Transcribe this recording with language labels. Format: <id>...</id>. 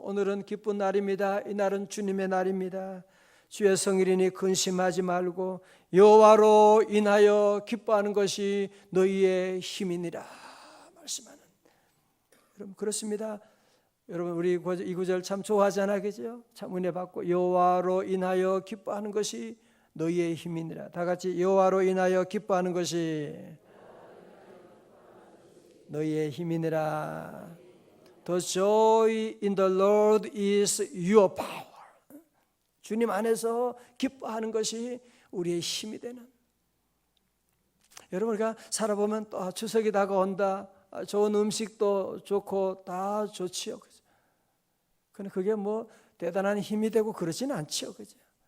<ko>오늘은 기쁜 날입니다. 이 날은 주님의 날입니다. 주의 성일이니 근심하지 말고 여호와로 인하여 기뻐하는 것이 너희의 힘이니라 말씀하는. 여러분 그렇습니다. 여러분 우리 이 구절 참 좋아하잖아, 그죠? 참 은혜 받고 여호와로 인하여 기뻐하는 것이 너희의 힘이니라. 다 같이 여호와로 인하여 기뻐하는 것이 너희의 힘이니라.</ko> <en>The joy in the Lord is your power.</en> <ko>주님 안에서 기뻐하는 것이 우리의 힘이 되는. 여러분 우리가 살아보면 또 추석이 다가온다. 좋은 음식도 좋고 다 좋지요. 그런데 그게 뭐 대단한 힘이 되고 그러지는 않지요. 그죠?</ko>